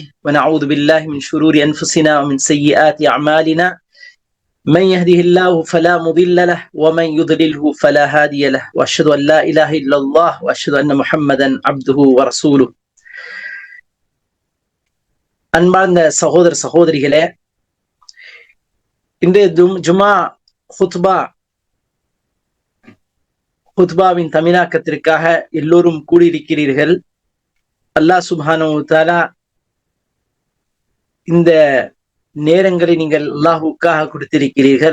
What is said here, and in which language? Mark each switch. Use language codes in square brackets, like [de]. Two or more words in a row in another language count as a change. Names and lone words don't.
[ar] ونعوذ بالله من شرور أنفسنا ومن سيئات أعمالنا من يهده الله فلا مضل له ومن يضلله فلا هادي له وأشهد أن لا إله إلا الله وأشهد أن محمدا عبده ورسوله. [ta] அன்பார்ந்த சகோதர சகோதரிகளே, இன்றைய ஜுமா ஹுத்பாவின் தமிழாக்கத்திற்காக எல்லோரும் கூடியிருக்கிறீர்கள். [ar] الله سبحانه وتعالى [ta] இந்த நேரங்களை நீங்கள் அல்லாஹ்வுக்காக கொடுத்திருக்கிறீர்கள்.